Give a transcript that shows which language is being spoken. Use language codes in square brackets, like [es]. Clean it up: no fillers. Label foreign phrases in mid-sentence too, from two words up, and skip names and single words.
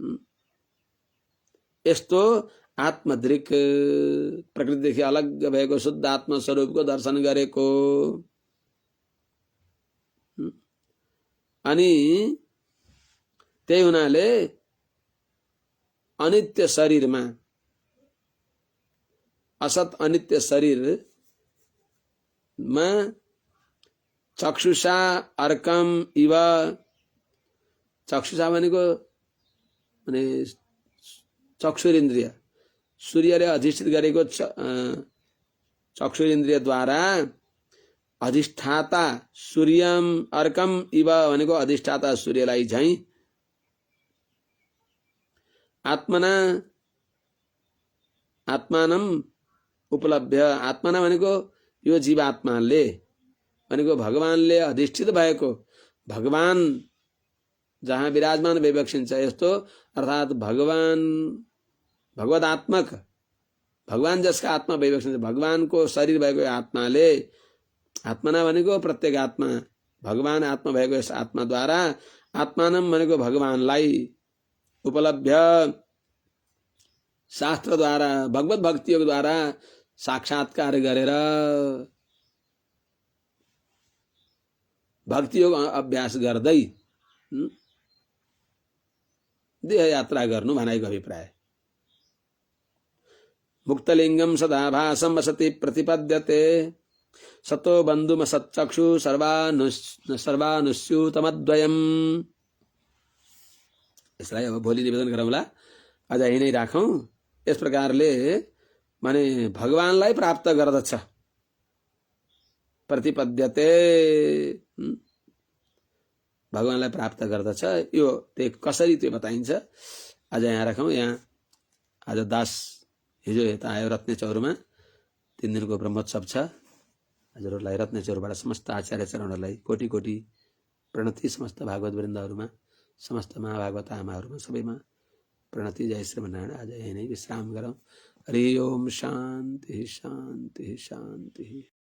[ne] यस्तो आत्मदृक प्रकृतिदेखि अलग भएको शुद्ध आत्म स्वरूपको दर्शन गरेको। अनि त्यही हुनाले अनित्य शरीरमा, असत अनित्य शरीरमा [sa] चक्षुषा अर्कम इव, [ne] चक्षुषा भनेको माने चक्षुरिन्द्रिय, सूर्यले अधिष्ठित गरेको चक्षुरिन्द्रियद्वारा अधिष्ठाता सूर्यम [sa] अर्कम इव [ne] भनेको अधिष्ठाता सूर्यलाई झैं [sa] आत्मना आत्मानम उपलब्ध, [ne] आत्मना भनेको यो जीवात्माले भनेको भगवानले अधिष्ठित भएको भगवान जहाँ विराजमान विवक्षिन्छ यस्तो, अर्थात भगवान भगवदात्मक, भगवान जसका आत्मा विवक्षिन्छ, भगवानको शरीर भएको आत्माले, आत्मना भनेको प्रत्येक आत्मा, भगवान आत्मा भएको यस आत्माद्वारा आत्मानम भनेको भगवानलाई उपलब्ध, शास्त्रद्वारा भगवत भक्तियोगद्वारा साक्षात्कार गरेर भक्तियोग अभ्यास गर्दै देह यात्रा गर्नु भनाइको अभिप्राय। [sa] मुक्तलिङ्गम सदाभासम असति प्रतिपद्यते सतो बन्धुम सच्चक्षु सर्वानुस्यूतमद्वयम्। [ne] यसलाई अब भोलि निवेदन गरौँला, आज यही नै राखौं। यस प्रकारले माने भगवानलाई प्राप्त गर्दछ, प्रतिपद्यते भगवानलाई प्राप्त गर्दछ। यो त्यो कसरी त्यो बताइन्छ, आज यहाँ राखौं। यहाँ आज दास हिजो यता आयो रत्नेचौरमा, 3 दिनको ब्रह्मोत्सव छ। हजुरहरूलाई रत्नेचौरबाट समस्त आचार्य चरणहरूलाई कोटि कोटि प्रणति, समस्त भागवत वृन्दहरूमा, समस्त महाभागवत आमाहरूमा सबैमा प्रणति। जय श्रीमन्नारायण। आज यही नै विश्राम गरौँ। हरि ओम। शान्ति शान्ति शान्ति।